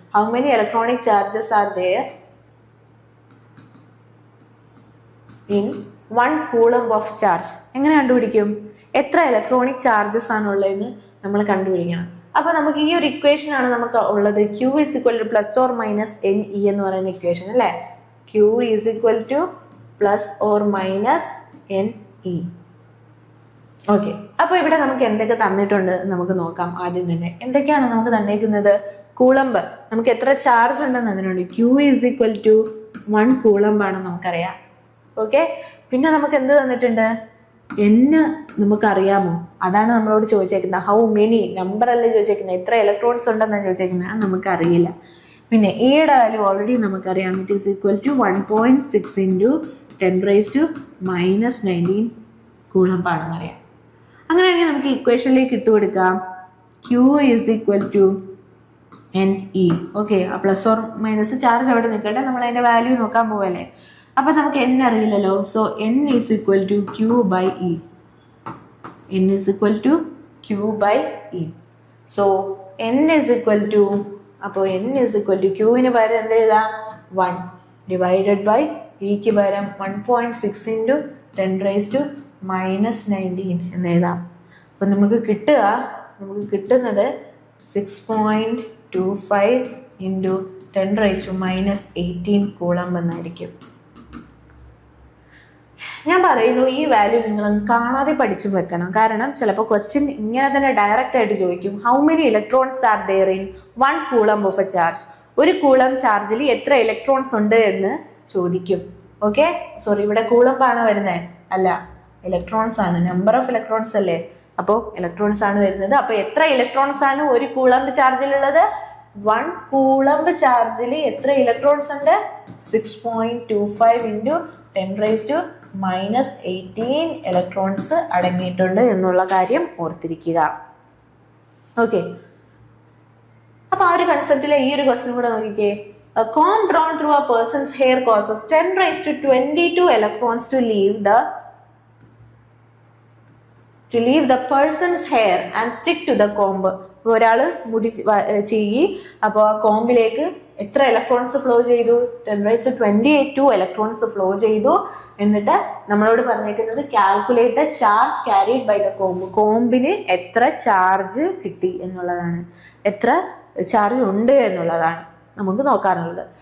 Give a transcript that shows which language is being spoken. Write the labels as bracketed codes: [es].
[en] How many electronic charges are there in 1 coulomb of charge? [ml] എങ്ങനെ കണ്ടുപിടിക്കും? എത്ര electronic charges ആണുള്ളതെന്ന് നമ്മൾ കണ്ടുപിടിക്കണം. അപ്പൊ നമുക്ക് ഈ ഒരു ഇക്വേഷൻ ആണ് നമുക്ക് ഉള്ളത്. [en] Q is equal to plus or minus NE [ml] എന്ന് പറയുന്ന ഇക്വേഷൻ അല്ലേ? [en] Q is equal to plus or minus NE. [ml] Okay, അപ്പൊ ഇവിടെ നമുക്ക് എന്തൊക്കെ തന്നിട്ടുണ്ട് നമുക്ക് നോക്കാം. ആദ്യം തന്നെ എന്തൊക്കെയാണ് നമുക്ക് തന്നേക്കുന്നത്? കൂളംബ്, നമുക്ക് എത്ര ചാർജ് ഉണ്ടെന്ന് തന്നിട്ടുണ്ട്. [en] Q is equal to 1 coulomb [ml] ആണെന്ന് നമുക്കറിയാം. ഓക്കെ, പിന്നെ നമുക്ക് എന്ത് തന്നിട്ടുണ്ട്? N നമുക്കറിയാമോ? അതാണ് നമ്മളോട് ചോദിച്ചേക്കുന്നത്. ഹൗ മെനി, നമ്പർ അല്ലേ ചോദിച്ചേക്കുന്നത്, എത്ര ഇലക്ട്രോൺസ് ഉണ്ടെന്നാണ് ചോദിച്ചേക്കുന്നത്. അത് നമുക്കറിയില്ല. പിന്നെ എയുടെ വാല്യൂ ഓൾറെഡി നമുക്കറിയാം. [en] It is equal to 1.6 into 10 raised to minus 19 coulomb ആണെന്നറിയാം. [ml] അങ്ങനെയാണെങ്കിൽ നമുക്ക് ഇക്വേഷനിലേക്ക് ഇട്ടുകൊടുക്കാം. [en] Q is equal to NE. [ml] Okay, ആ പ്ലസ് ഓർ മൈനസ് ചാർജ് അവിടെ നിൽക്കട്ടെ, നമ്മൾ അതിന്റെ വാല്യൂ നോക്കാൻ പോവല്ലേ. അപ്പൊ നമുക്ക് N അറിയില്ലല്ലോ. [en] So N is equal to Q by E. N is equal to Q by E. So N is equal to, അപ്പോൾ N is equal to [ml] Qന് പകരം എന്ത് എഴുതാം? [en] 1 divided by [ml] Eക്ക് പകരം [en] 1.6 into 10 raised to minus 19 [ml] എന്ന് എഴുതാം. അപ്പം നമുക്ക് കിട്ടുന്നത് [en] 6.25 into 10 raised to minus 18 coulomb [ml] എന്നായിരിക്കും. ഞാൻ പറയുന്നു ഈ വാല്യൂ നിങ്ങൾ കാണാതെ പഠിച്ചു വെക്കണം. കാരണം ചിലപ്പോൾ ക്വസ്റ്റ്യൻ ഇങ്ങനെ തന്നെ ഡയറക്റ്റ് ആയിട്ട് ചോദിക്കും. [en] How many electrons are there in 1 coulomb of a charge? [ml] ഒരു കൂളംബ് ചാർജിൽ എത്ര ഇലക്ട്രോൺസ് ഉണ്ട് എന്ന് ചോദിക്കും. ഓക്കെ, സോറി, ഇവിടെ കൂളംബ് ആണ് വരുന്നത്, അല്ല ഇലക്ട്രോൺസ് ആണ്. നമ്പർ ഓഫ് ഇലക്ട്രോൺസ് അല്ലേ, അപ്പോൾ ഇലക്ട്രോൺസ് ആണ് വരുന്നത്. അപ്പൊ എത്ര ഇലക്ട്രോൺസ് ആണ് ഒരു കൂളംബ് ചാർജിലുള്ളത്? 1 കൂളംബ് ചാർജിൽ എത്ര ഇലക്ട്രോൺസ് ഉണ്ട്? [en] 6.25 into 10 raised to minus 18 [ml] electrons അടങ്ങിയിട്ടുണ്ട് എന്നുള്ള കാര്യം ഓർത്തിരിക്കുക. ഓക്കെ, അപ്പൊ ആ ഒരു കൺസെപ്റ്റിലെ ഈ ഒരു ക്വസ്റ്റ്യൻ കൂടെ നോക്കിക്കേ. [en] A comb drawn through a person's hair causes 10 raised to 22 electrons to leave the person's hair and stick to the comb. [ml] ഒരാള് മുടി ചെയ്യി, അപ്പോൾ ആ കോമ്പിലേക്ക് എത്ര ഇലക്ട്രോൺസ് ഫ്ലോ ചെയ്തു? [en] 10 raised to 22 electrons flow ചെയ്തു. [ml] എന്നിട്ട് നമ്മളോട് പറഞ്ഞേക്കുന്നത് [en] Calculate the charge carried by the comb. [ml] കോമ്പിന് എത്ര ചാർജ് കിട്ടി എന്നുള്ളതാണ്, എത്ര ചാർജ് ഉണ്ട് എന്നുള്ളതാണ് നമുക്ക് നോക്കാറുള്ളത്.